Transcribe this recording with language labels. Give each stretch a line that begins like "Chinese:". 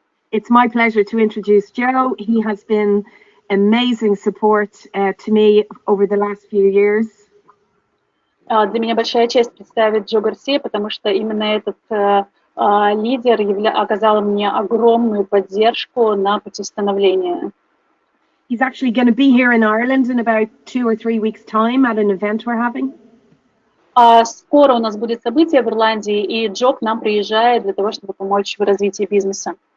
English: It's my pleasure to introduce Joe. He has been amazing support to me over the last few years.
Russian: Для меня большая честь представить Джо Гарсия, потому что именно этот лидер оказал мне огромную поддержку на пути становления.
English: He's actually going to be here in Ireland in about 2 or 3 weeks' time at an event we're having.
Russian: Скоро у нас будет событие в Ирландии, и Джо к нам приезжает для того, чтобы помочь в развитии бизнеса.